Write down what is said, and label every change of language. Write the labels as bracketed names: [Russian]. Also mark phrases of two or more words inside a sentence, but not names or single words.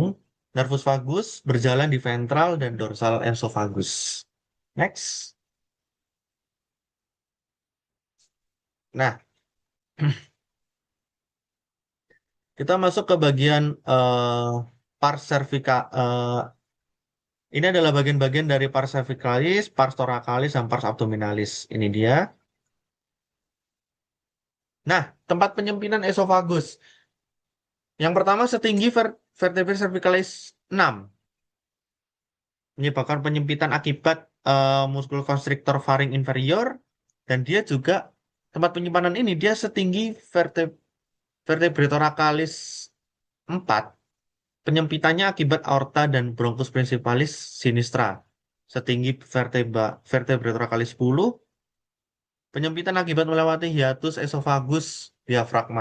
[Indonesian] Nervus vagus berjalan di ventral dan dorsal esofagus. Next. Nah, kita masuk ke bagian pars cervica. Ini adalah bagian-bagian dari pars cervicalis, pars thoracalis, dan pars abdominalis. Ini dia. Nah, tempat penyempitan esofagus. Yang pertama setinggi vertebrae cervicalis 6, menyebabkan penyempitan akibat muskuloconstrictor faring inferior, dan dia juga tempat penyimpanan ini dia setinggi vertebrae thoracalis 4, penyempitannya akibat aorta dan bronchus principalis sinistra setinggi vertebrae thoracalis 10, penyempitan akibat melewati hiatus esofagus diafragma.